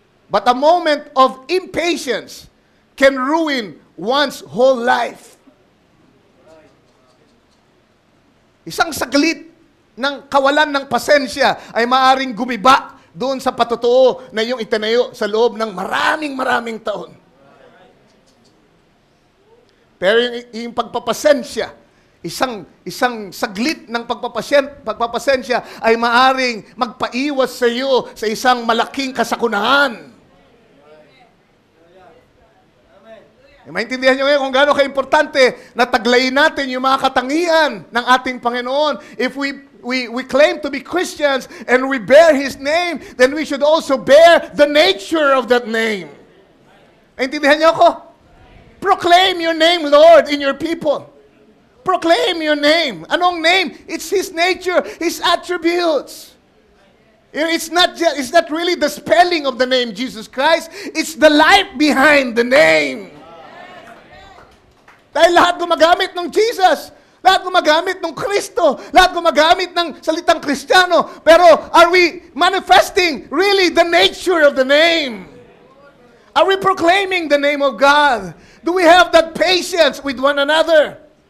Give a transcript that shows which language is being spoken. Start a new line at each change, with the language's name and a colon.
English: But a moment of impatience can ruin one's whole life.
Filipino: Isang saglit ng kawalan ng pasensya ay maaring gumiba doon sa patotoo na yung itinayo sa loob ng maraming taon. Pero yung pagpapasensya, isang saglit ng pagpapasensya ay maaring magpaiwas sa iyo sa isang malaking kasakunahan. Maintindihan nyo ngayon kung gaano ka-importante na taglayin natin yung mga katangian ng ating Panginoon.
English: If we claim to be Christians and we bear His name, then we should also bear the nature of that name.
Filipino: Naintindihan niyo ako?
English: Proclaim your name, Lord, in your people. Proclaim your name.
Filipino: Anong
English: name? It's His nature, His attributes. It's not really the spelling of the name Jesus Christ. It's the life behind the name.
Filipino: Dahil lahat gumagamit ng Jesus. Lahat gumagamit ng Kristo. Lahat gumagamit ng salitang Kristiyano.
English: Pero are we manifesting really the nature of the name? Are we proclaiming the name of God? Do we have that patience with one another?